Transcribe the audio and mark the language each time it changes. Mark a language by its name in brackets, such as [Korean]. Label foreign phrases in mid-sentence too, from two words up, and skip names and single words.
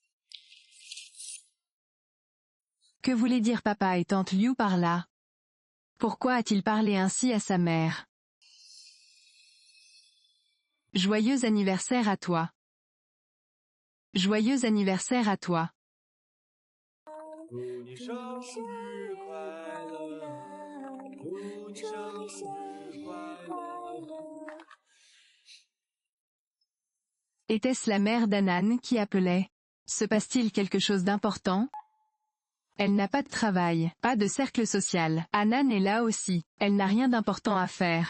[French] Que voulaient dire papa et tante Liu par là? Pourquoi a-t-il parlé ainsi à sa mère? Joyeux anniversaire à toi. Joyeux anniversaire à toi. [Chinese] 祝你生日快乐，祝你生日快乐。 [French] Était-ce la mère d'Anan qui appelait? Se passe-t-il quelque chose d'important? Elle n'a pas de travail, pas de cercle social. Anan est là aussi. Elle n'a rien d'important à faire.